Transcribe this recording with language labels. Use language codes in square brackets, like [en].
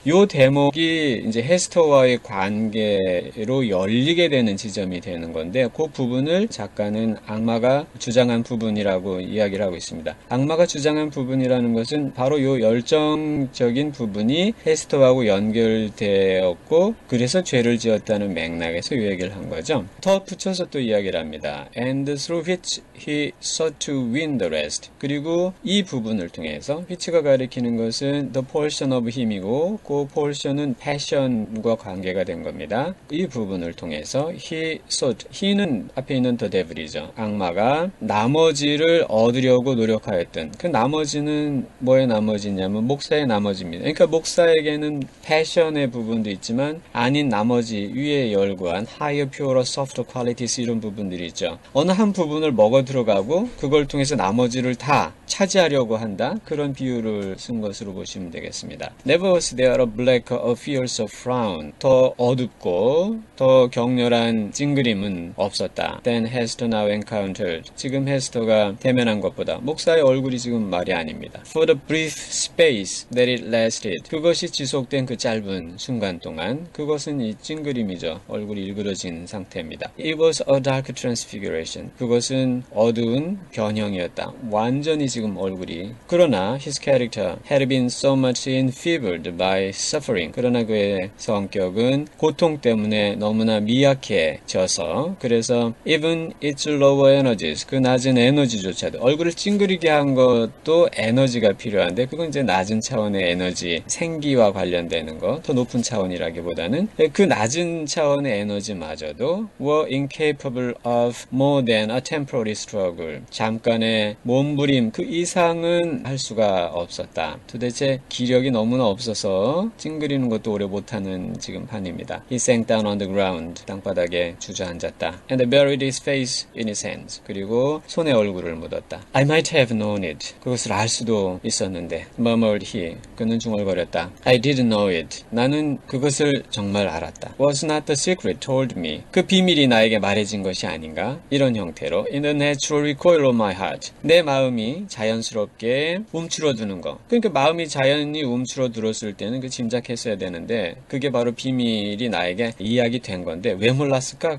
[ko] 이 대목이 이제 헤스터와의 관계로 열리게 되는 지점이 되는 건데 그 부분을 작가는 악마가 주장한 부분이라고 이야기를 하고 있습니다. 악마가 주장한 부분이라는 것은 바로 이 열정적인 부분이 헤스터하고 연결되었고 그래서 죄를 지었다는 맥락에서 이 얘기를 한 거죠. 더 붙여서 또 이야기를 합니다. [en] And through which he sought to win the rest. [ko] 그리고 이 부분을 통해서 which가 가리키는 것은 the portion of him이고 그 portion은 passion과 관계가 된 겁니다. 이 부분을 통해서 [en] he sought. [ko] he는 앞에 있는 the devil이죠. 악마가 나머지를 얻으려고 노력하였던 그 나머지는 뭐의 나머지냐면 목사의 나머지입니다. 그러니까 목사에게는 passion의 부분도 있지만 아닌 나머지 위에 열구한 [en] higher, purer, softer qualities [ko] 이런 부분들이 있죠. 어느 한 부분을 먹어 들어가고 그걸 통해서 나머지를 다 차지하려고 한다. 그런 비유를 쓴 것으로 보시면 되겠습니다. [en] Never was there a blacker, a fiercer frown. [ko] 더 어둡고 더 격렬한 찡그림은 없었다. [en] Than Hester now encountered. [ko] 지금 헤스터가 대면한 것보다 목사의 얼굴이 지금 말이 아닙니다. [en] For the brief space that it lasted. [ko] 그것이 지속된 그 짧은 순간 동안 그것은 이 찡그림이죠. 얼굴이 일그러진 상태입니다. [en] It was a dark transfiguration. [ko] 그것은 어두운 변형이었다. 완전히 지금 얼굴이. 그러나 [en] his character had been so much enfeebled by suffering. [ko] 그러나 그의 성격은 고통 때문에 너무나 미약해져서 그래서 [en] even its lower energies [ko] 그 낮은 에너지조차도 얼굴을 찡그리게 한 것도 에너지가 필요한데 그건 이제 낮은 차원의 에너지 생기와 관련되는 거 더 높은 차원이라기보다는 그 낮은 차원의 에너지마저도 [en] were incapable of more than a temporary struggle. [ko] 잠깐의 몸부림 그 이상은 할 수가 없었다. 도대체 기력이 너무나 없어서 찡그리는 것도 오래 못하는 지금 판입니다. [en] He sank down on the ground. [ko] 땅바닥에 주저앉았다. [en] And buried his face in his hands. [ko] 그리고 손에 얼굴을 묻었다. [en] I might have known it. [ko] 그것을 알 수도 있었는데 [en] murmured he. [ko] 그는 중얼거렸다. [en] I didn't know it. [ko] 나는 그것을 정말 알았다. [en] Was not the secret told me. [ko] 그 비밀이 나에게 말해진 것이 아닌가? 이런 형태로 [en] in the natural recoil of my heart. [ko] 내 마음이 자연스럽게 움츠러드는 거. 그러니까 마음이 자연히 움츠러들었을 때는 그 짐작했어야 되는데 그게 바로 비밀이 나에게 이야기된 건데 왜 몰랐을까?